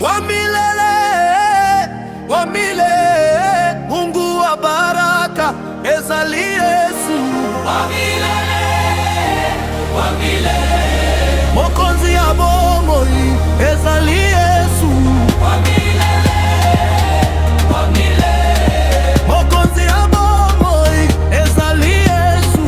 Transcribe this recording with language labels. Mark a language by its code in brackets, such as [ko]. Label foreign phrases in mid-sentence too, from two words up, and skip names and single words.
[sw] wa milele, wa milele, Mungu wa baraka, [ln] ezali Yesu. [sw] Wa milele, wa milele, [ln] mokonzi ya bomoi, ezali Yesu. [sw] Wa milele, wa milele, [ln] mokonzi ya bomoi, ezali Yesu.